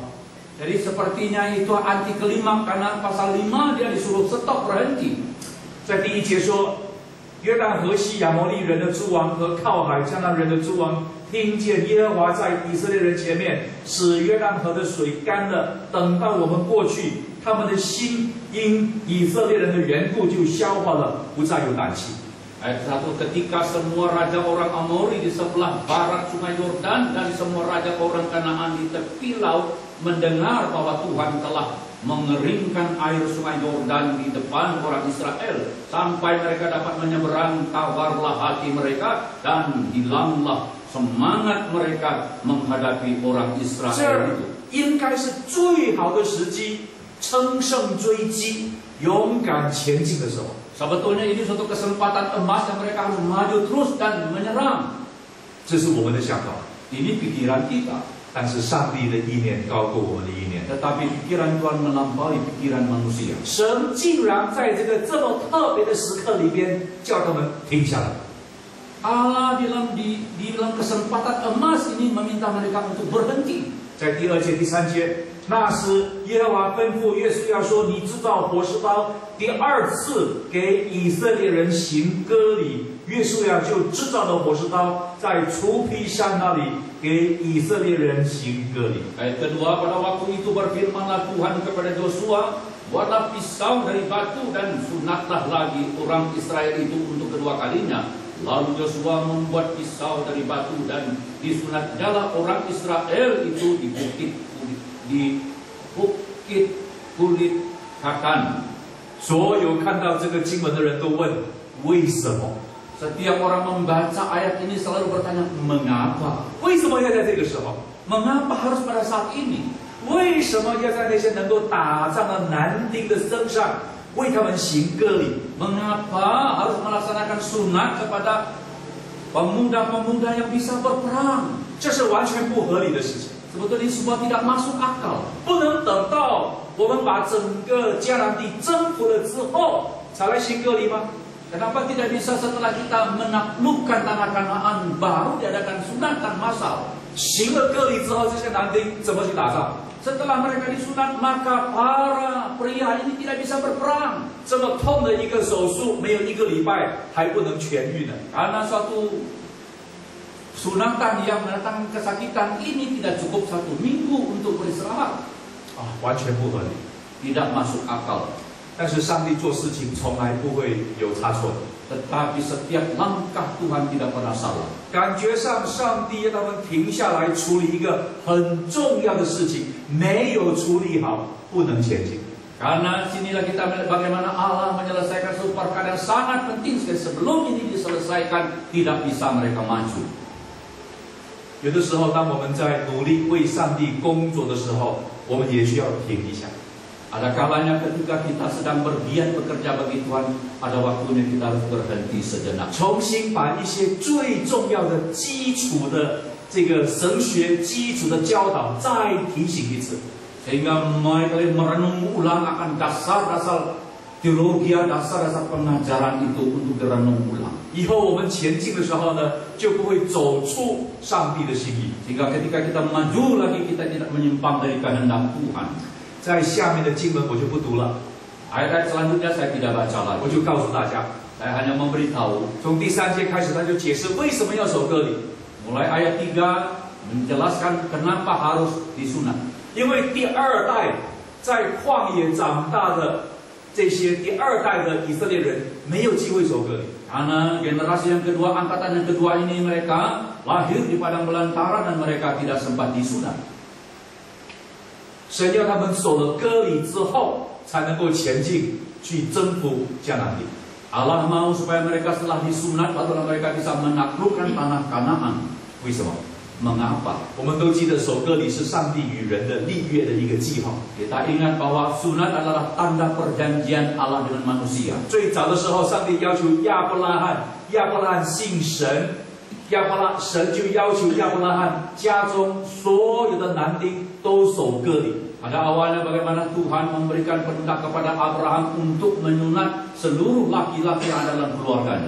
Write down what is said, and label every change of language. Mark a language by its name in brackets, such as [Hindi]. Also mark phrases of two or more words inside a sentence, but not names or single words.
[Indonesian] Jadi sepertinya itu anti kelima, karena pasal 5 dia disuruh stop, berhenti. [Chinese] 在第1节说，约旦河西亚摩利人的诸王和靠海迦南人的诸王听见耶和华在以色列人前面使约旦河的水干了，等到我们过去，他们的心因以色列人的缘故就消化了，不再有胆气。 [Indonesian] Ayat 1, ketika semua raja orang Amori di sebelah barat sungai Yordan dan semua raja orang Kanaan di tepi laut mendengar bahwa Tuhan telah mengeringkan air sungai Yordan di depan orang Israel sampai mereka dapat menyeberang, tawarlah hati mereka dan hilanglah semangat mereka menghadapi orang Israel itu. [Chinese] 应该是最好的时机，乘胜追击，勇敢前进的时候。 [Indonesian] Sebetulnya ini suatu kesempatan emas yang mereka harus maju terus dan menyerang. [Chinese] 这是我们的想法， [Indonesian] Ini pikiran kita. [Chinese] 但是上帝的意念高过我们的意念。 [Indonesian] Tetapi pikiran Tuhan melampaui pikiran manusia. [Chinese] 神竟然在这个这么特别的时刻里边，叫他们停下来。 [Indonesian] Allah di dalam kesempatan emas ini meminta mereka untuk berhenti. [Chinese] 在第2节、第3节，那时耶和华吩咐约书亚说：“你制造火石刀，第2次给以色列人行割礼。” 约书亚就制造了火石刀，在除皮山那里给以色列人行割礼。 [Indonesian] Ayat kedua, pada waktu itu berfirmanlah Tuhan kepada Yosua, buatlah pisau dari batu dan sunatlah lagi orang Israel itu untuk kedua kalinya. Lalu Yosua membuat pisau dari batu dan disunatnyalah orang Israel itu di bukit kulit katan. [Chinese] 所有看到这个经文的人都问：为什么？ [Indonesian] Setiap orang membaca ayat ini selalu bertanya, mengapa? [Chinese] 为什么要在这个时候？ [Indonesian] Mengapa harus pada saat ini? [Chinese] 为什么要在那些能够打仗的男丁的身上为他们行割礼？ [Indonesian] Mengapa harus melaksanakan sunat kepada pemuda-pemuda yang bisa berperang? [Chinese] 这是完全不合理的事情。 [Indonesian] Sebetulnya ini sebuah tidak masuk akal. [Chinese] 不能等到我们把整个迦南地征服了之后才来行割礼吗？ [Indonesian] Kenapa tidak bisa setelah kita menaklukkan tanah Kanaan baru diadakan sunatan massal? [Chinese] 行了割礼之后，这些男丁怎么去打仗？ [Indonesian] Setelah mereka disunat, maka para pria ini tidak bisa berperang. [Chinese] 这么痛的一个手术，没有1个礼拜还不能痊愈呢？ [Indonesian] Karena suatu sunatan yang mendatangkan kesakitan ini tidak cukup 1 minggu untuk beristirahat. [Chinese] 完全不合理。 [Indonesian] Tidak masuk akal. [Chinese] 但是上帝做事情从来不会有差错的。 [Indonesian] Tetapi setiap langkah Tuhan tidak pernah salah. [Chinese] 感觉上，上帝要他们停下来处理一个很重要的事情，没有处理好，不能前进。 [Indonesian] Karena sinilah kita melihat bagaimana Allah menyelesaikan suatu perkara yang sangat penting sekali. Sebelum ini diselesaikan, tidak bisa mereka maju. [Chinese] 有的时候，当我们在努力为上帝工作的时候，我们也需要停一下。 [Indonesian] Ada kalanya ketika kita sedang bergiat bekerja bagi Tuhan, ada waktunya kita harus berhenti sejenak. [Chinese] 重新把一些最重要的基础的这个神学基础的教导再提醒一次。 [Indonesian] Sehingga mereka merenung ulang akan dasar-dasar teologi, dasar-dasar pengajaran itu untuk direnung ulang. [Chinese] 以后我们前进的时候呢，就不会走出上帝的心意。 [Indonesian] Sehingga ketika kita maju lagi, kita tidak menyimpang dari kehendak Tuhan. [Chinese] 在下面的经文我就不读了， [Indonesian] Ayat selanjutnya saya tidak baca lagi. [Chinese] 我就告诉大家， [Indonesian] Saya hanya memberitahu. [Chinese] 从第3节开始，他就解释为什么要守割礼。 [Indonesian] Mulai ayat 3 menjelaskan kenapa harus disunat. [Chinese] 因为第2代在旷野长大的这些第2代的以色列人没有机会守割礼。 [Indonesian] Karena generasi yang kedua, angkatan yang kedua ini mereka lahir di padang belantara dan mereka tidak sempat disunat. [Chinese] 神要他们守了割礼之后，才能够前进去征服迦南地。 [Indonesian] Allah mau supaya mereka setelah disunat barulah mereka bisa menaklukkan tanah Kanaan. [Chinese] 为什么？ [Indonesian] Mengapa? [Chinese] 我们都记得守割礼是上帝与人的立约的一个记号。 [Indonesian] Kita ingat bahwa sunat adalah tanda perjanjian Allah dengan manusia. [Chinese] 最早的时候，上帝要求亚伯拉罕，亚伯拉罕信神，神就要求亚伯拉罕家中所有的男丁都守割礼。 [Indonesian] Pada awalnya bagaimana Tuhan memberikan perintah kepada Abraham untuk menyunat seluruh laki-laki yang ada dalam keluarganya.